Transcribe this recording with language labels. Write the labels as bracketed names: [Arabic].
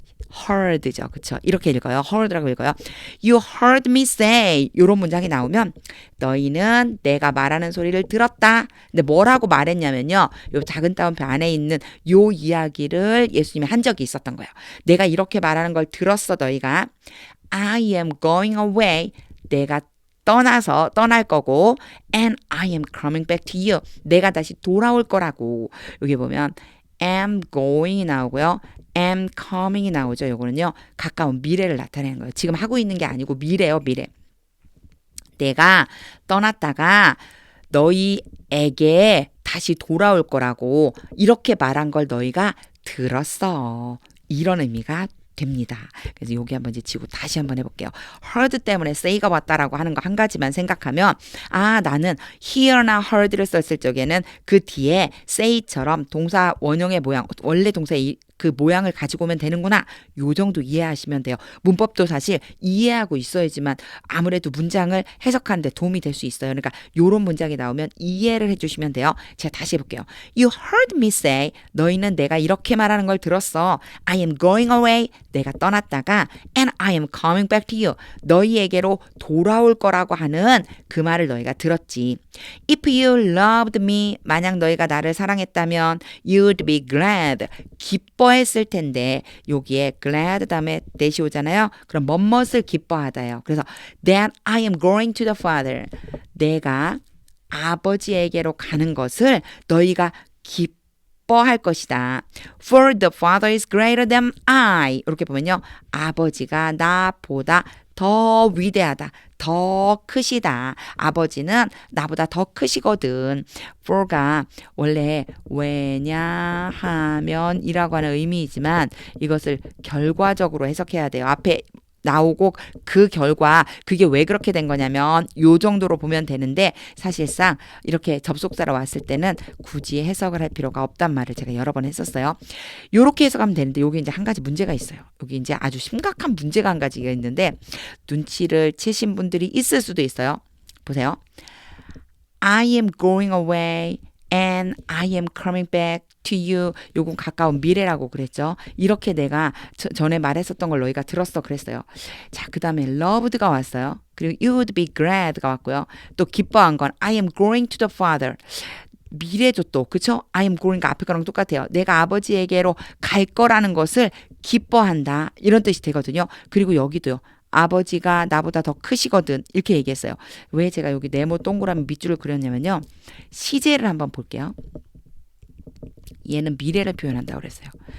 [Korean] heard죠. 그쵸? 이렇게 읽어요. heard라고 읽어요. [English] You heard me say. [Korean] 이런 문장이 나오면 너희는 내가 말하는 소리를 들었다. 근데 뭐라고 말했냐면요. 요 작은 따옴표 안에 있는 요 이야기를 예수님이 한 적이 있었던 거예요. 내가 이렇게 말하는 걸 들었어. 너희가 [English] I am going away. [Korean] 내가 떠날 거고 [English] and I am coming back to you. [Korean] 내가 다시 돌아올 거라고. 여기 보면 am going이 나오고요. am coming이 나오죠. 요거는요. 가까운 미래를 나타내는 거예요. 지금 하고 있는 게 아니고 미래요. 미래. 내가 떠났다가 너희에게 다시 돌아올 거라고 이렇게 말한 걸 너희가 들었어. 이런 의미가 됩니다. 그래서 여기 한번 이제 지고 다시 한번 해볼게요. heard 때문에 say가 왔다라고 하는 거 한 가지만 생각하면 나는 hear나 heard를 썼을 적에는 그 뒤에 say처럼 동사 원형의 모양 원래 동사의 그 모양을 가지고 오면 되는구나. 요 정도 이해하시면 돼요. 문법도 사실 이해하고 있어야지만 아무래도 문장을 해석하는 데 도움이 될 수 있어요. 그러니까 요런 문장이 나오면 이해를 해주시면 돼요. 제가 다시 해볼게요. [English] You heard me say. [Korean] 너희는 내가 이렇게 말하는 걸 들었어. [English] I am going away. [Korean] 내가 떠났다가 [English] and I am coming back to you. [Korean] 너희에게로 돌아올 거라고 하는 그 말을 너희가 들었지. [English] If you loved me. [Korean] 만약 너희가 나를 사랑했다면 [English] you'd be glad. [Korean] 기뻐했을 텐데 여기에 glad 다음에 that이 오잖아요. 그럼 뭐뭇을 기뻐하다요. [English] 그래서 that I am going to the Father. [Korean] 내가 아버지에게로 가는 것을 너희가 기뻐할 것이다. [English] For the Father is greater than I. [Korean] 이렇게 보면요. 아버지가 나보다 더 위대하다. 더 크시다. 아버지는 나보다 더 크시거든. for가 원래 왜냐하면이라고 하는 의미이지만 이것을 결과적으로 해석해야 돼요. 앞에 나오고 그 결과 그게 왜 그렇게 된 거냐면 요 정도로 보면 되는데 사실상 이렇게 접속사로 왔을 때는 굳이 해석을 할 필요가 없단 말을 제가 여러 번 했었어요. 요렇게 해석하면 되는데 여기 이제 한 가지 문제가 있어요. 여기 이제 아주 심각한 문제가 한 가지가 있는데 눈치를 채신 분들이 있을 수도 있어요. 보세요. [English] I am going away and I am coming back to you. [Korean] 요건 가까운 미래라고 그랬죠. 이렇게 내가 전에 말했었던 걸 너희가 들었어 그랬어요. 자, 그 다음에 loved가 왔어요. [English] 그리고 you would be glad가 왔고요. [Korean] 또 기뻐한 건 [English] I am going to the Father. [Korean] 미래죠 또. 그쵸? I am going가 앞에 거랑 똑같아요. 내가 아버지에게로 갈 거라는 것을 기뻐한다. 이런 뜻이 되거든요. 그리고 여기도요. 아버지가 나보다 더 크시거든. 이렇게 얘기했어요. 왜 제가 여기 네모 동그라미 밑줄을 그렸냐면요. 시제를 한번 볼게요. 얘는 미래를 표현한다고 그랬어요.